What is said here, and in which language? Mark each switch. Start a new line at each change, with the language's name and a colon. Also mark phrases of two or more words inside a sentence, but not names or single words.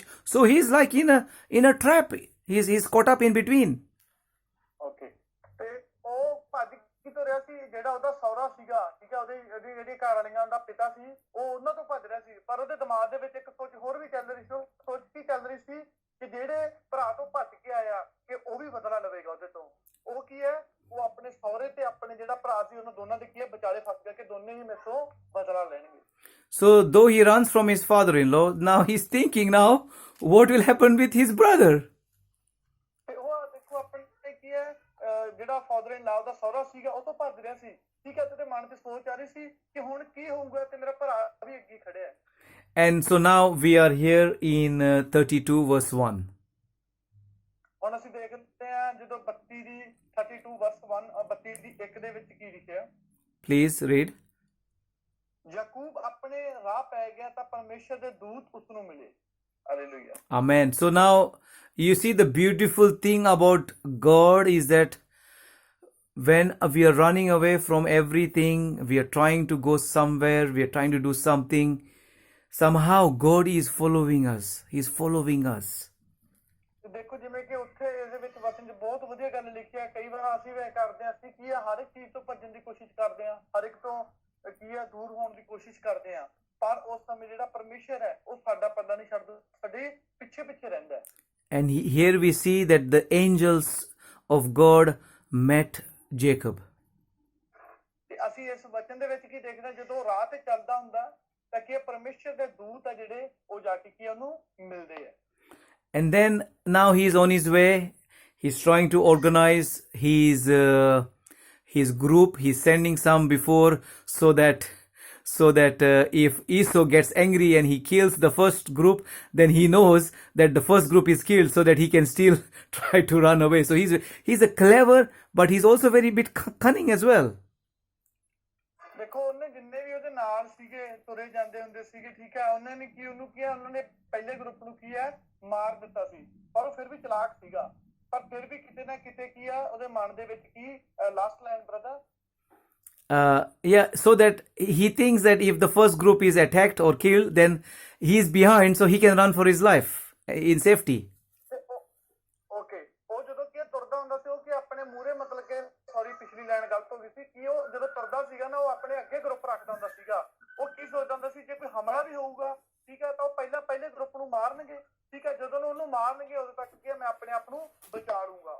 English: So he's like in a trap. He's caught up in between.
Punjabi: ਓਕੇ ਤੇ ਉਹ ਭੱਜ ਕੀ ਤੋਂ ਰਿਹਾ ਸੀ, ਜਿਹੜਾ ਉਹਦਾ ਸਹੁਰਾ ਸੀਗਾ, ਠੀਕ ਹੈ, ਉਹਦੀ ਜਿਹੜੀ ਘਰ ਵਾਲੀਆਂ ਦਾ ਪਿਤਾ ਸੀ, ਉਹ ਉਹਨਾਂ ਤੋਂ ਭੱਜ ਰਿਹਾ ਸੀ। ਪਰ ਉਹਦੇ ਦਿਮਾਗ ਦੇ ਵਿੱਚ ਇੱਕ ਸੋਚ ਹੋਰ ਵੀ ਚੱਲ ਰਹੀ ਸੀ। ਉਹ ਸੋਚ ਕੀ ਚੱਲ ਰਹੀ ਸੀ ਕਿ ਜਿਹੜੇ ਭਰਾ ਤੋਂ ਭੱਜ ਕੇ ਆਇਆ ਕਿ ਉਹ ਵੀ ਬਦਲਾ ਲਵੇਗਾ ਉਹਦੇ ਤੋਂ। ਉਹ ਕੀ ਹੈ, ਉਹ ਆਪਣੇ ਸਹੁਰੇ ਤੇ ਆਪਣੇ ਜਿਹੜਾ ਭਰਾ ਸੀ ਉਹਨਾਂ ਦੋਨਾਂ ਦੇ ਕੀ ਹੈ ਵਿਚਾਲੇ ਫਸ ਗਿਆ ਕਿ ਦੋਨੇ ਹੀ ਮੇਰੇ ਤੋਂ ਬਦਲਾ ਲੈਣਗੇ।
English: So though he runs from his father-in-law, now he's thinking now what will happen with his brother.
Punjabi: ਤੇ ਉਹ ਦੇਖੋ ਆਪਣੇ ਕੀ ਹੈ, ਜਿਹੜਾ
English: father in law
Punjabi: ਦਾ ਸਹੁਰਾ ਸੀਗਾ ਉਹ ਤੋਂ ਭੱਜ ਰਿਹਾ ਸੀ, ਠੀਕ ਹੈ, ਤੇ ਉਹਦੇ ਮਨ 'ਚ ਸੋਚ ਆ ਰਹੀ ਸੀ ਕਿ ਹੁਣ ਕੀ ਹੋਊਗਾ ਤੇ ਮੇਰਾ ਭਰਾ ਵੀ ਅੱਗੇ ਖੜਿਆ ਹੈ।
English: And so now we are here in 32 verse 1.
Punjabi: ਹੁਣ ਅਸੀਂ ਦੇਖਦੇ ਹਾਂ ਜਦੋਂ 32 ਦੀ 32 ਵਰਸ 1 32 ਦੀ 1 ਦੇ ਵਿੱਚ ਕੀ ਲਿਖਿਆ।
English: Please read.
Punjabi: ਯਾਕੂਬ ਆਪਣੇ ਰਾਹ ਪੈ ਗਿਆ ਤਾਂ ਪਰਮੇਸ਼ਰ ਦੇ ਦੂਤ ਉਸ ਨੂੰ ਮਿਲੇ। ਹਾਲੇਲੂਇਆ।
English: Amen. So now you see the beautiful thing about God is that when we are running away from everything, we are trying to go somewhere, we are trying to do something, somehow God is following us. He's following us.
Punjabi: ਤੇ ਦੇਖੋ ਜਿਵੇਂ ਕਿ ਉੱਥੇ ਇਹਦੇ ਵਿੱਚ ਵਚਨ 'ਚ ਬਹੁਤ ਵਧੀਆ ਗੱਲ ਲਿਖੀ ਹੈ। ਕਈ ਵਾਰ ਅਸੀਂ ਵੀ ਕਰਦੇ ਹਾਂ, ਅਸੀਂ ਕੀ ਹੈ ਹਰ ਇੱਕ ਚੀਜ਼ ਤੋਂ ਭੱਜਣ ਦੀ ਕੋਸ਼ਿਸ਼ ਕਰਦੇ ਹਾਂ, ਹਰ ਇੱਕ ਤੋਂ ਕੀ ਹੈ ਦੂਰ ਹੋਣ ਦੀ ਕੋਸ਼ਿਸ਼ ਕਰਦੇ ਹਾਂ, ਪਰ ਉਸ ਸਮੇਂ ਜਿਹੜਾ ਪਰਮੇਸ਼ਰ ਹੈ ਉਹ ਸਾਡਾ ਪੱਲਾ ਨਹੀਂ ਛੱਡਦਾ, ਸਾਡੇ ਪਿੱਛੇ ਪਿੱਛੇ ਰਹਿੰਦਾ ਹੈ।
English: And here we see that the angels of God met Jacob.
Punjabi: ਤੇ ਅਸੀਂ ਇਸ ਵਚਨ ਦੇ ਵਿੱਚ ਕੀ ਦੇਖਦੇ ਹਾਂ, ਜਦੋਂ ਰਾਹ ਤੇ ਚੱਲਦਾ ਹੁੰਦਾ ਤਾਂ ਕੀ ਪਰਮੇਸ਼ਰ ਦੇ ਦੂਤ ਆ ਜਿਹੜੇ ਉਹ ਜਾ ਕੇ ਕੀ ਉਹਨੂੰ ਮਿਲਦੇ ਆ।
English: And then now he's on his way. He's trying to organize his group. He's sending some before so that if Esau gets angry and he kills the first group, then he knows that the first group is killed, so that he can still try to run away. So he's a clever, but he's also very bit cunning as well.
Punjabi: ਦੇਖੋ ਉਹਨੇ ਜਿੰਨੇ ਵੀ ਉਹਦੇ ਨਾਲ ਸੀਗੇ ਤੁਰੇ ਜਾਂਦੇ ਹੁੰਦੇ ਸੀਗੇ, ਠੀਕ ਹੈ, ਉਹਨਾਂ ਨੇ ਕੀ ਉਹਨੂੰ ਕੀ ਉਹਨਾਂ ਨੇ ਪਹਿਲੇ ਗਰੁੱਪ ਨੂੰ ਕੀ ਹੈ ਮਾਰ ਦਿੱਤਾ ਸੀ, ਪਰ ਉਹ ਫਿਰ ਵੀ ਚਲਾਕ ਸੀਗਾ, ਪਰ ਫਿਰ ਵੀ ਕਿਤੇ ਨਾ ਕਿਤੇ ਕੀ ਆ ਉਹਦੇ ਮਨ ਦੇ ਵਿੱਚ ਕੀ
English: last line brother So that he thinks that if the first group is attacked or killed, then he's behind, so he can run for his life in safety.
Punjabi: ਓਕੇ ਉਹ ਜਦੋਂ ਕੀ ਤੁਰਦਾ ਹੁੰਦਾ ਸੀ ਉਹ ਕੀ ਆਪਣੇ ਮੂਹਰੇ ਮਤਲਬ ਕਿ ਸੌਰੀ ਪਿਛਲੀ ਲਾਈਨ ਗਲਤ ਹੋ ਗਈ ਸੀ ਕਿ ਉਹ ਜਦੋਂ ਤੁਰਦਾ ਸੀਗਾ ਨਾ ਉਹ ਆਪਣੇ ਅੱਗੇ ਗਰੁੱਪ ਰੱਖਦਾ ਹੁੰਦਾ ਸੀਗਾ। ਉਹ ਕੀ ਸੋਚਦਾ ਹੁੰਦਾ ਸੀ ਜੇ ਕੋਈ ਹਮਲਾ ਵੀ ਹੋਊਗਾ, ਠੀਕ ਹੈ, ਤਾਂ ਉਹ ਪਹਿਲੇ ਗਰੁੱਪ ਨੂੰ ਮਾਰਨਗੇ, ਠੀਕ ਹੈ, ਜਦੋਂ ਉਹਨੂੰ ਮਾਰਨਗੇ ਉਦੋਂ ਤੱਕ ਕੀ ਮੈਂ ਆਪਣੇ ਆਪ ਨੂੰ ਬਚਾ ਲੂੰਗਾ।